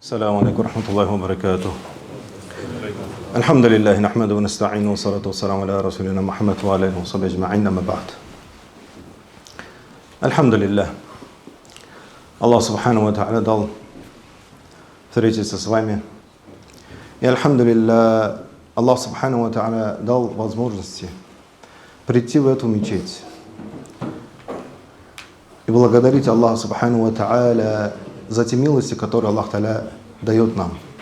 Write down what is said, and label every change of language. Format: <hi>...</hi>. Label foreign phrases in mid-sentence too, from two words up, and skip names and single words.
<ar>السلام عليكم ورحمة الله وبركاته. الحمد لله نحمده ونستعينه والصلاة والسلام على رسولنا محمد وعلى آله وصحبه أجمعين أما بعد.</ar> <ru>Альхамдулиллах.</ru> <ar>الله سبحانه وتعالى</ar> <ru>дал встретиться с вами. И альхамдулиллах,</ru> <ar>الله سبحانه وتعالى</ar> <ru>дал возможности прийти в эту мечеть и благодарить Аллаха Субхану ва Тааля за те милости, которые</ru> <ar>الله تعالى</ar> <ru>дает нам.</ru>